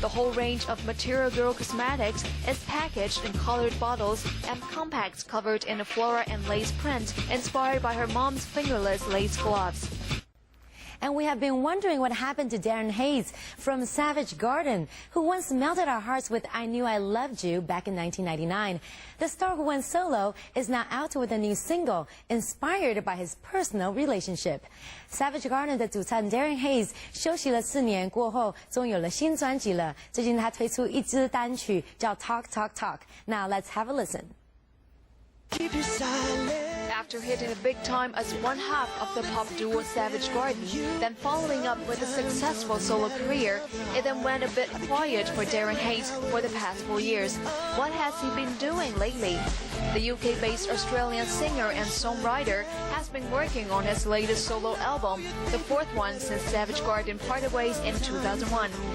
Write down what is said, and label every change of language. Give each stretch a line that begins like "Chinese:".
English: The whole range of Material Girl cosmetics is packaged in colored bottles and compacts covered in a flora and lace print inspired by her mom's fingerless lace gloves. And we have been wondering what happened to Darren Hayes from Savage Garden, who once melted our hearts with I Knew I Loved You back in 1999. The star who went solo is now out with a new single inspired by his personal relationship.
Chinese: Savage Garden 的主唱 Darren Hayes 休息了4年过后，终于有了新专辑了。最近他推出一支单曲叫 Talk Talk Talk.
English: Now let's have a listen. Keep your silence. After hitting the big time as one half of the pop duo Savage Garden, then following up with a successful solo career, it then went a bit quiet for Darren Hayes for the past 4 years. What has he been doing lately? The UK-based Australian singer and songwriter has been working on his latest solo album, the fourth one since Savage Garden parted ways in 2001.